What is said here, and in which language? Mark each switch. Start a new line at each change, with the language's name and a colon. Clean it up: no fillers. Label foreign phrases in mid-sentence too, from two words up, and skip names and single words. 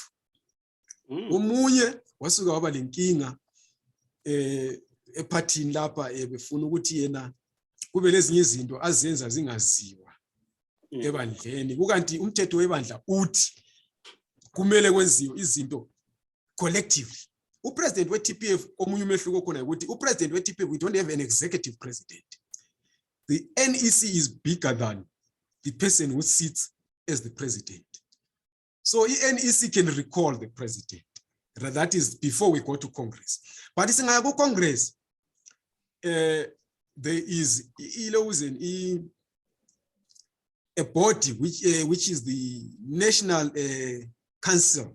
North Ndebele: Omunye wasuka waba lenkinga ephathini lapha befuna ukuthi yena kube lezinye izinto azenza zingaziwa ebandleni, kukanti umthetho webandla uthi kumele kwenziwe izinto collectively. Upresident weTPF omunye umehluko khona ukuthi upresident weTPF,
English: we don't have an executive president. The NEC is bigger than the person who sits as the president. So the NEC can recall the president. That is before we go to Congress. But it's in our Congress, there is a body which is the National Council.